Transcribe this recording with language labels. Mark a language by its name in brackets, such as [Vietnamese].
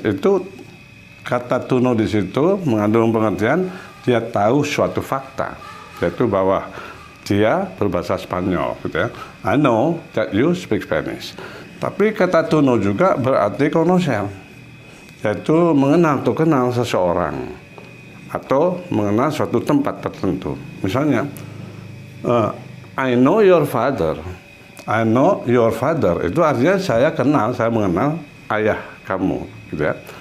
[Indonesian] Itu kata to know di situ mengandung pengertian dia tahu suatu fakta, yaitu bahwa dia berbahasa Spanyol, gitu ya. [English] I know that you speak Spanish. [Indonesian] Tapi kata to know juga berarti conocer, yaitu mengenal atau kenal seseorang atau mengenal suatu tempat tertentu. Misalnya, [English] I know your father. I know your father [Indonesian] itu artinya saya kenal, saya mengenal ayah kamu, gitu ya.